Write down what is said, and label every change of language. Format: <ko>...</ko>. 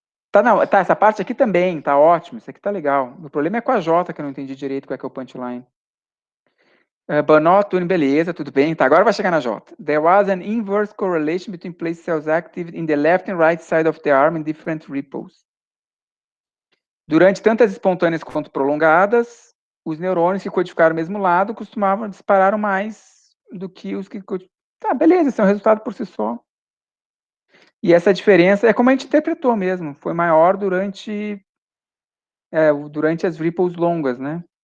<pt>Tá, não, tá, essa parte aqui também, tá ótimo, isso aqui tá legal. O problema é com a J, que eu não entendi direito qual é que é o punchline. Banot, beleza, tudo bem. Tá, agora vai chegar na J.</pt> <en>There was an inverse correlation between place cells active in the left and right side of the arm in different ripples.</en> <pt>Durante tanto as espontâneas quanto prolongadas, os neurônios que codificaram o mesmo lado costumavam disparar mais do que os que... Tá, beleza, esse é um resultado por si só. E essa diferença é como a gente interpretou mesmo, foi maior durante as ripples longas, né?</pt>